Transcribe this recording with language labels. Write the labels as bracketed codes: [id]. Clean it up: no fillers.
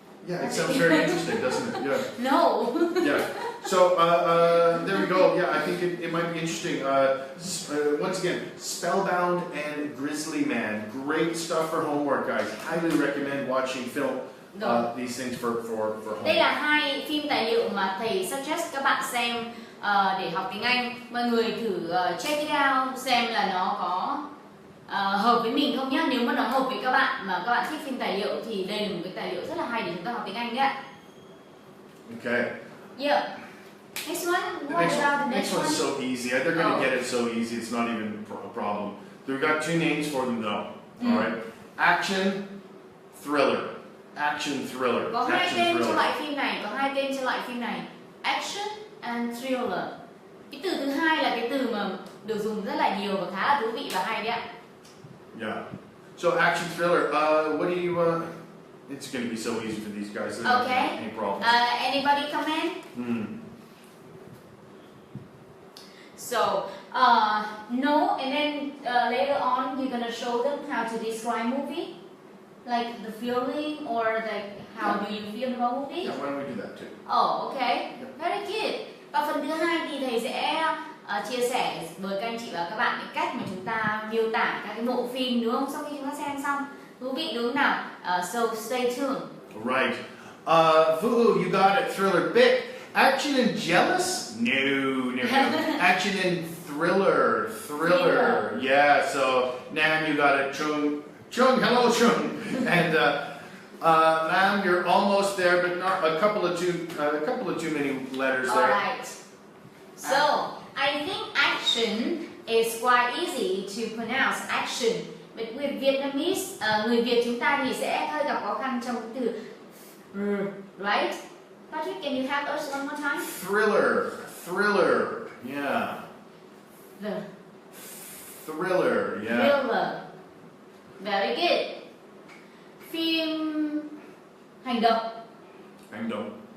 [en] Yeah, it sounds very interesting, doesn't it? Yeah. No. Yeah. So there we go. Yeah, I think it might be interesting. Once again, Spellbound and Grizzly Man. Great stuff for homework, guys. Highly recommend watching these things for homework. [vi] Đây là hai phim tài liệu mà thầy suggest các bạn xem để học tiếng Anh. Mọi người thử [en] check it out [vi] xem là nó có hợp với mình không nhá. Nếu mà nó hợp với các bạn mà các bạn thích phim tài liệu thì đây là một cái tài liệu rất là hay để chúng ta học tiếng Anh đấy. [en] Okay. Yeah. Next one. What about the next one? Next one's so easy. They're going to get it so easy. It's not even a problem. We've got two names for them though. All right. Action, thriller. Action, thriller. [vi] Có hai tên cho loại phim này. Có hai tên cho loại phim này. [en] Action and thriller. [vi] Cái từ thứ hai là cái từ mà được dùng rất là nhiều và khá là thú vị và hay đấy ạ. [en] Yeah. So action thriller. What do you? It's going to be so easy for these guys. Okay. Any problems? Anybody comment? So no, and then later on you're gonna show them how to describe movie, like the feeling or like how do you feel about movie? Yeah. Why don't we do that too? Oh, okay. Very good. [vi] Và phần thứ hai thì thầy sẽ chia sẻ với các anh chị và các bạn cái cách mà chúng ta miêu tả các cái bộ phim đúng không? Sau khi chúng ta xem xong, thú vị đúng không nào? [en] So stay tuned. Right. Vuhu, you got it. Thriller bit. Action and jealous? No. Action and thriller. Thriller. Yeah. So Nam, you got it. Chung. Hello, Chung. And Lam, you're almost there, but not a couple of too many letters there. All right. So I think action is quite easy to pronounce. Action. But with Vietnamese, [vi] người Việt chúng ta thì sẽ hơi gặp khó khăn trong cái từ [en] right? Patrick, can you have us one more time? Thriller, yeah. The Thriller, yeah. Thriller. Very good. [vi] Phim hành động. Hành động.